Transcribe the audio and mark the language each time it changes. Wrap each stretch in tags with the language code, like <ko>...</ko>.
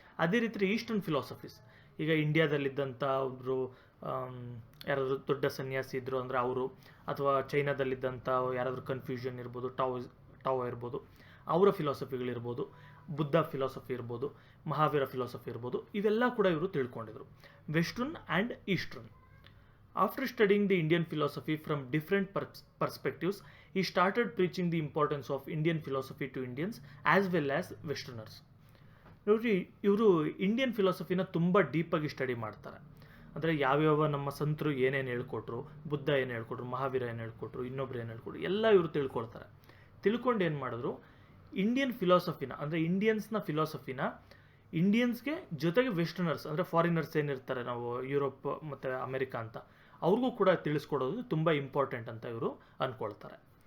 <kn>ಅದೇ ರೀತಿ eastern philosophies, ಈಗ ಇಂಡಿಯಾದಲ್ಲಿದ್ದಂಥ ಒಬ್ಬರು ಯಾರಾದರೂ ದೊಡ್ಡ ಸನ್ಯಾಸಿ ಇದ್ದರು ಅಂದರೆ ಅವರು, ಅಥವಾ ಚೈನಾದಲ್ಲಿದ್ದಂಥ ಯಾರಾದರೂ ಕನ್ಫ್ಯೂಷನ್ ಇರ್ಬೋದು, ಟಾವೋ ಇರ್ಬೋದು, ಅವರ ಫಿಲಾಸಫಿಗಳಿರ್ಬೋದು, ಬುದ್ಧ ಫಿಲಾಸಫಿ ಇರ್ಬೋದು, ಮಹಾವೀರ ಫಿಲಾಸಫಿ ಇರ್ಬೋದು, ಇವೆಲ್ಲ ಕೂಡ ಇವರು ತಿಳ್ಕೊಂಡಿದ್ರು, western and eastern.</kn> <en>After studying the Indian philosophy from different perspectives, he started preaching the importance of Indian philosophy to Indians as well as Westerners.</en> <kn>ನೋಡಿ, ಇವರು ಇಂಡಿಯನ್ ಫಿಲಾಸಫಿನ ತುಂಬ ಡೀಪಾಗಿ ಸ್ಟಡಿ ಮಾಡ್ತಾರೆ. ಅಂದರೆ ಯಾವ್ಯಾವ ನಮ್ಮ ಸಂತರು ಏನೇನು ಹೇಳ್ಕೊಟ್ರು, ಬುದ್ಧ ಏನು ಹೇಳ್ಕೊಟ್ರು, ಮಹಾವೀರ ಏನು ಹೇಳ್ಕೊಟ್ರು, ಇನ್ನೊಬ್ರು ಏನು ಹೇಳ್ಕೊಟ್ರು, ಎಲ್ಲ ಇವರು ತಿಳ್ಕೊಳ್ತಾರೆ. ತಿಳ್ಕೊಂಡು ಏನು ಮಾಡಿದ್ರು, ಇಂಡಿಯನ್ ಫಿಲಾಸಫಿನ ಅಂದರೆ ಇಂಡಿಯನ್ಸ್ನ ಫಿಲಾಸಫಿನ ಇಂಡಿಯನ್ಸ್ಗೆ ಜೊತೆಗೆ ವೆಸ್ಟರ್ನರ್ಸ್ ಅಂದರೆ ಫಾರಿನರ್ಸ್ ಏನಿರ್ತಾರೆ, ನಾವು ಯುರೋಪ್ ಮತ್ತು ಅಮೆರಿಕಾ ಅಂತ, ಅವ್ರಿಗೂ ಕೂಡ ತಿಳಿಸ್ಕೊಡೋದು ತುಂಬ ಇಂಪಾರ್ಟೆಂಟ್ ಅಂತ ಇವರು ಅಂದ್ಕೊಳ್ತಾರೆ.</kn>